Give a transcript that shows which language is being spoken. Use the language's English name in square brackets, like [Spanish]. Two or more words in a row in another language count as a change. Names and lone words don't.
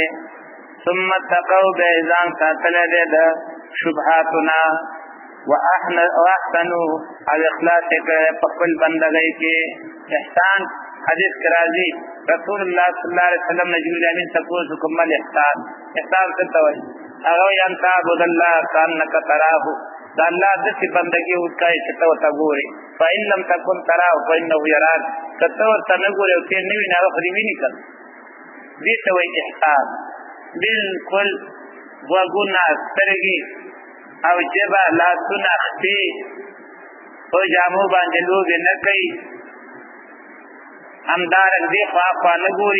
[Arabic] ثم اتقوا [Pashto] بیا یې ځان ساتلی دی د شبهاتو نه. واحسنوا او اخلاص یې کړی په خپل بندګۍ کې. احسان حدیث کې راځي رسول الله [Arabic] صلی الله علیه وسلم [Pashto] نه جبرئیل امین تپوس وکړ [Arabic] ما احسان. [Pashto] احسان څه ته وایي؟ هغه وایي [Arabic] ان تعبد الله کانک تراه [Pashto] د الله داسې بندګي وکړئ چې ته ورته ګورې. [Arabic] فإن لم تکن تراه فإنه یراک [Pashto] که ته ورته نه ګورې او ته یې نه وینې هغه خو دې ویني که نه. دې ته وایي احسان. بلکل غوږونه سترګې او ژبه لاسونه خپې په جامو باندې لوبې نه کوي. همدارنګ دې خوا خوا نه ګوري.